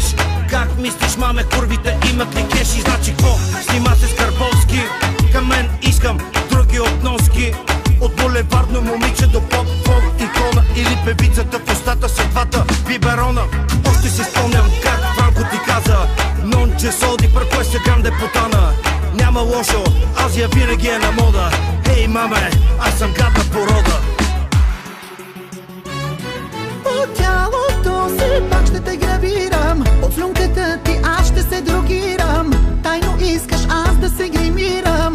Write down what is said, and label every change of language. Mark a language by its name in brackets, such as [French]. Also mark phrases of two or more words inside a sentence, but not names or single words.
[Bulgarian] Как мислиш, маме, курвите имат ли кеши? Значи какво? Снима се с Карбовски. Към мен искам други от носки. От булевардно момиче до поп-фолк икона. Или певицата в устата с двата биберона. Още си спомням как Франко ти каза: [Italian] non c'è soldi per questa grande puttana. [Bulgarian] Няма лошо, Азия винаги е на мода. Хей, маме, аз съм гадна порода. По тялото си пак ще те гравирам. От слюнката ти аз ще се дрогирам. Тайно искаш аз да се гримирам.